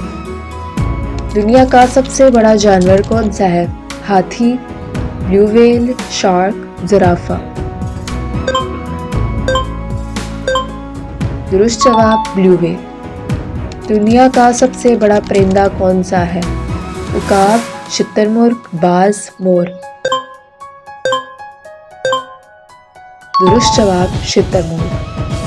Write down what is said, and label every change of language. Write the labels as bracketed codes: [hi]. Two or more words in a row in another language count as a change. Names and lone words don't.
[ur] دنیا کا سب سے بڑا جانور کون سا ہے؟ ہاتھی، بلیو ویل، شارک، زرافہ۔ درست جواب بلیو ویل۔ دنیا کا سب سے بڑا پرندہ کون سا ہے؟ عقاب، شتر مرغ، باز، مور۔ درست جواب شتر مرغ۔